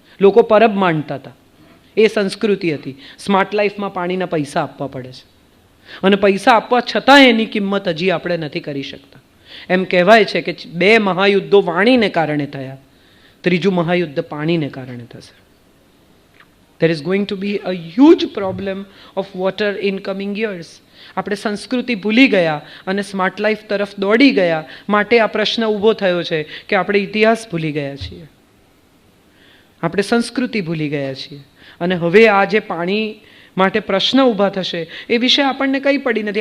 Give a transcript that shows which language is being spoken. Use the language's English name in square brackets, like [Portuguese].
[Gujarati] લોકો પરબ માનતા હતા. એ સંસ્કૃતિ હતી. સ્માર્ટ લાઈફમાં પાણીના પૈસા આપવા પડે છે અને પૈસા આપવા છતાં એની કિંમત હજી આપણે નથી કરી શકતા. એમ કહેવાય છે કે 2 મહાયુદ્ધો વાણીને કારણે થયા, 3જું મહાયુદ્ધ પાણીને કારણે થશે. [English] There is going to be a huge problem of water in coming years. [Gujarati] આપણે સંસ્કૃતિ ભૂલી ગયા અને સ્માર્ટ લાઈફ તરફ દોડી ગયા, માટે આ પ્રશ્ન ઊભો થયો છે કે આપણે ઇતિહાસ ભૂલી ગયા છીએ, આપણે સંસ્કૃતિ ભૂલી ગયા છીએ. અને હવે આ જે પાણી માટે પ્રશ્ન ઊભા થશે એ વિશે આપણને કંઈ પડી નથી.